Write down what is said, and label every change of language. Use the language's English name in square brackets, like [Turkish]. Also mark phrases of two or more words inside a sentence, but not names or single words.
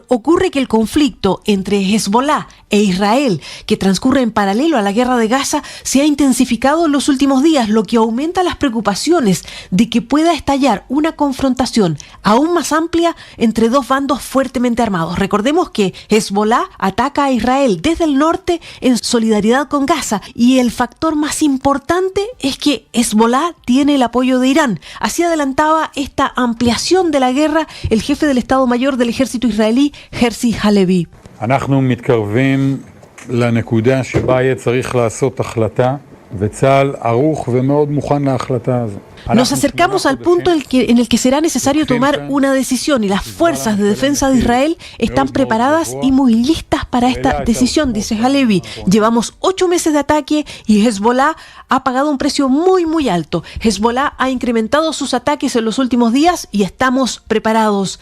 [Spanish] Ocurre que el conflicto entre Hezbollah e Israel, que transcurre en paralelo a la guerra de Gaza, se ha intensificado en los últimos días, lo que aumenta las preocupaciones de que pueda estallar una confrontación aún más amplia entre dos bandos fuertemente armados. Recordemos que Hezbollah ataca a Israel desde el norte en solidaridad con Gaza, y el factor más importante es que Hezbollah tiene el apoyo de Irán. Así adelantaba esta ampliación de la guerra el jefe del Estado Mayor del ejército israelí, Herzi Halevi. [Hebrew] אנחנו מתקרבים לנקודה שבה יהיה צריך לעשות החלטה, וצה"ל ערוך ומאוד מוכן להחלטה הזו. [Spanish] Nos acercamos al punto en el que será necesario tomar una decisión, y las fuerzas de defensa de Israel están preparadas y muy listas para esta decisión, dice Halevi. Llevamos 8 meses de ataque y Hezbollah ha pagado un precio muy muy alto. Hezbollah ha incrementado sus ataques en los últimos días y estamos preparados.